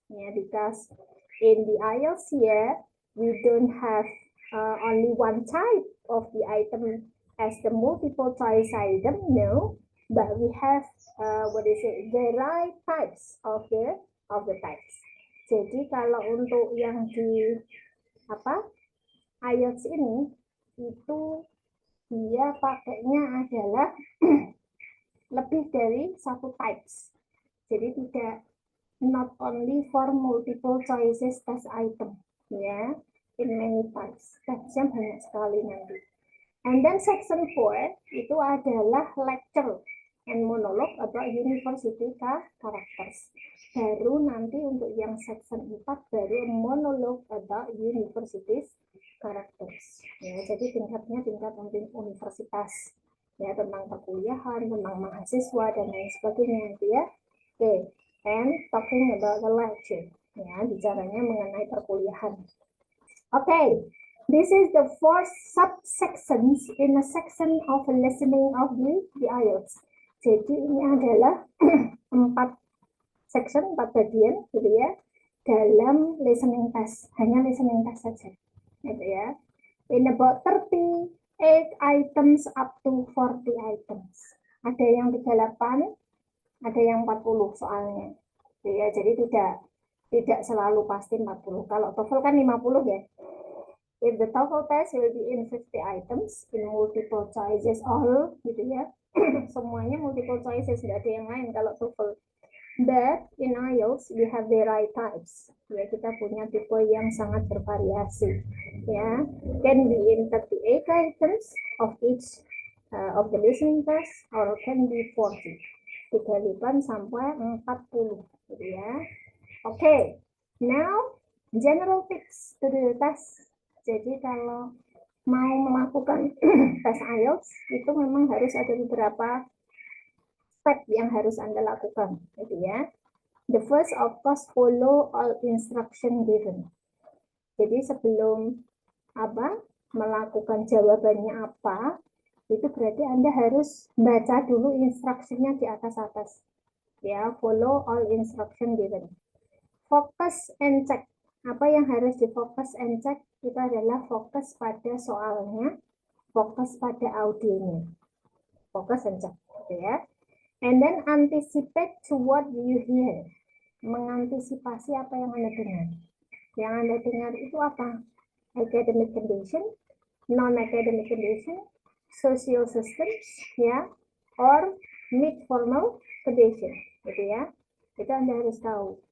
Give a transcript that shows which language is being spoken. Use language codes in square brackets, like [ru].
[en] Yeah, because in the IELTS here we don't have only one type of the item as the multiple choice item, no, but we have variety types of the types. [id] Jadi kalau untuk yang di IELTS ini itu dia pakainya adalah lebih dari 1 types. Jadi tidak [en] not only for multiple choices test item, ya, in many types. [id] Tesnya banyak sekali nanti. [en] And then section 4 [id] itu adalah lecture and [en] and monologue about university characters. [id] Baru nanti untuk yang section 4 baru [en] monologue about universities characters. [id] Ya, jadi tingkatnya tingkat universitas. Ya, tentang perkuliahan, tentang mahasiswa dan lain sebagainya gitu ya. [en] Oke, and talking about the lecture. Ya, [id] bicaranya mengenai perkuliahan. [en] Okay, this is the 4 subsections in a section of listening of the IELTS. [id] Jadi ini adalah 4 section, 4 bagian gitu ya, dalam listening test, hanya listening test saja gitu ya. [en] In about 38 items up to 40 items. [id] Ada yang 38, ada yang 40 soalnya. Gitu ya, jadi tidak selalu pasti 40. Kalau TOEFL kan 50 ya. [en] If the TOEFL test will be in 50 items, in multiple choices all, gitu ya. [id] Semuanya multiple choices, tidak ada yang lain kalau TOEFL. [en] But in IELTS, we have variety types. Ya, [id] kita punya tipe yang sangat bervariasi. [en] Ya, can be in 38 items of each of the listening test, or can be 40. [id] 38 sampai 40, gitu ya. [en] Okay, now general tips to the test. [id] Jadi kalau mau melakukan tes IELTS itu memang harus ada beberapa step yang harus Anda lakukan, gitu ya. [en] The first, of course, follow all instruction given. [id] Jadi sebelum melakukan jawabannya apa, itu berarti Anda harus baca dulu instruksinya di atas-atas. [en] Ya, follow all instruction given. Focus and check. [id] Apa yang harus difokus and check itu adalah fokus pada soalnya, fokus pada audionya. Fokus and check, gitu ya. [en] And then anticipate to what you hear. [id] Mengantisipasi apa yang Anda dengar. Yang Anda dengar itu apa? [en] Academic condition, non-academic condition, social systems, ya, or mid-formal condition, gitu ya. [id] Itu Anda harus tahu.